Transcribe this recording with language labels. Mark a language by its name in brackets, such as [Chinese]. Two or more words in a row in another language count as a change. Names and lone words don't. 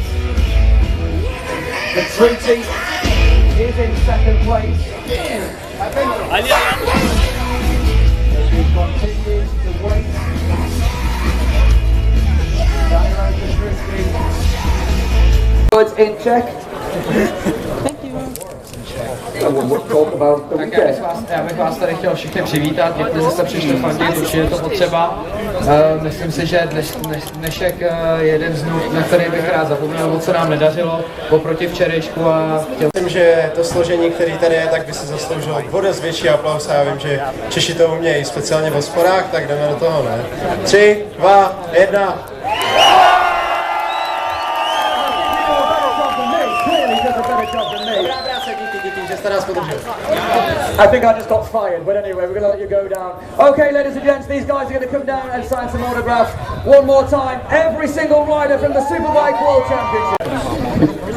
[English] Petrucci is in second place. As we continue to wait. Words in check. Thank you. [Czech] Já bych vás tady chtěl všechny přivítat, děkuji, že jste přišli fandit, určitě je to potřeba. Myslím si, že dnešek je jeden z dnů, na který bych rád zapomněl, o co nám nedařilo, oproti včerejšku a chtěl... Myslím, že to složení, který tady je, tak by se zasloužilo o dost větší aplaus a já vím, že Češi to umějí, speciálně v hospodách, tak jdeme do toho, ne? 3, 2, 1. [English] I think I just got fired, but anyway, we're going to let you go down. Okay, ladies and gents, these guys are going to come down and sign some autographs. One more time, every single rider from the Superbike World Championship.